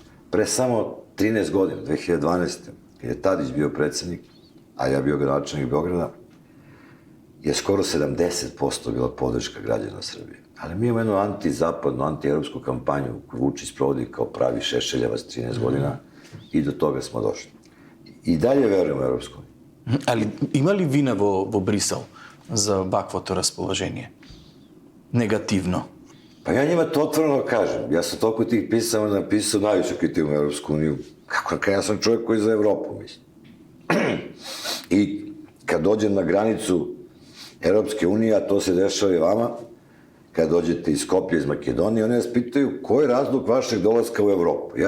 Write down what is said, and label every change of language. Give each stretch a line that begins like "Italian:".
Serbian: Pre samo 13 godina, 2012. kad je Tadić bio predsjednik, a ja bio gradonačelnik Beograda, je skoro 70% bila podrška građana Srbije. Ali mi imamo jednu antizapadnu, antievropsku kampanju koju Vučić sprovodi kao pravi šešeljavac 13 godina i do toga smo došli. I dalje verujemo u Evropsku uniju.
Macedonian: Ali има ли вина во Брисел за ваквото расположение? Негативно?
Serbian: Pa ja njima to otvoreno kažem. Ja sam toliko tih pisama napisao najviše kritiku u Evropsku uniju. Kako ja sam čovjek koji je za Evropu, mislim. I kad dođem na granicu Evropske unije, a to se dešava i vama, kad dođete iz Skopje, iz Makedonije, oni vas pitaju koji je razlog vašeg dolaska u Evropu.